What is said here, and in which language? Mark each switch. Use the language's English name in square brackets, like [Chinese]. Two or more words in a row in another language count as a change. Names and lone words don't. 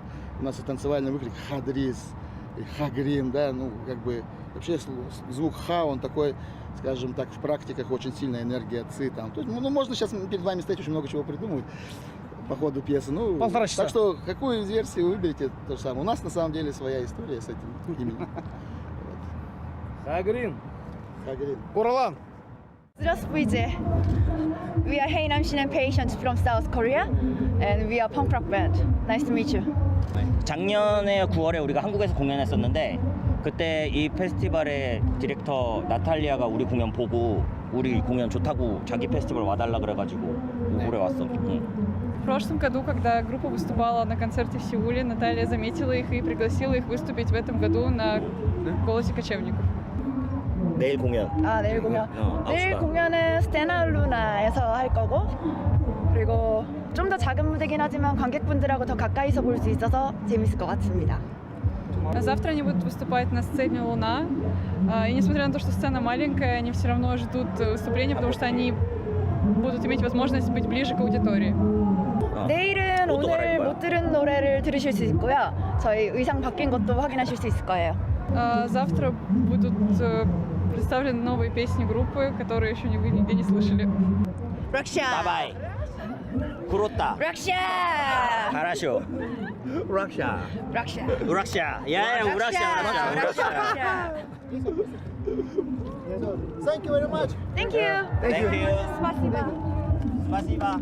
[Russian] У нас и танцевальный выкрик Хадрис, и Хагрин, да, ну как бы вообще звук Ха, он такой, скажем так, в практиках очень сильная энергия Ци там. То есть, ну, можно сейчас перед вами стоять, очень много чего придумывать по ходу пьесы. Ну, 1,5 часа. Так что, какую из версий вы выберете, то же самое. У нас на самом деле своя история с этим именем. Хагрин. Хагрин. Уралан. Здравствуйте. [English] We are Haenam Shin and Patience from South Korea, and we are punk rock band. Nice to meet you. [Korean] 작년에 9월에 우리가 한국에서 공연했었는데 그때 이 페스티벌의 디렉터 나탈리아가 우리 공연 보고 우리 공연 좋다고 자기 페스티벌 와달라 그래가지고 올해 왔어. [Russian] В прошлом году, когда группа выступала на концерте в Сеуле, Наталья заметила их и пригласила их выступить в этом году на «Голосе кочевников». [Korean] 내일 공연. 아, 내일 공연. 내일 9시간. 공연은 스테나 루나에서 할 거고, 그리고 좀 더 작은 무대긴 하지만 관객분들하고 더 가까이서 볼 수 있어서 재밌을 것 같습니다. [Russian] А завтра они будут выступать на сцене «Луна». И несмотря на то, что сцена маленькая, они все равно ждут выступления, потому что они будут иметь возможность быть ближе к аудитории. [Korean] 내일은 오늘 못 들은 노래를 들으실 수 있고요. 저희 의상 바뀐 것도 확인하실 수 있을 거예요. [Russian] Завтра будут представлены новые песни группы, которые еще вы нигде не слышали. 락샤. 바바이. 구로타. 락샤. 가라쇼. 우락샤. 락샤. 우락샤. 야, 우락샤. [English] Thank you very much. Thank you. Thank you. [Russian] 스파시바. 스파시바.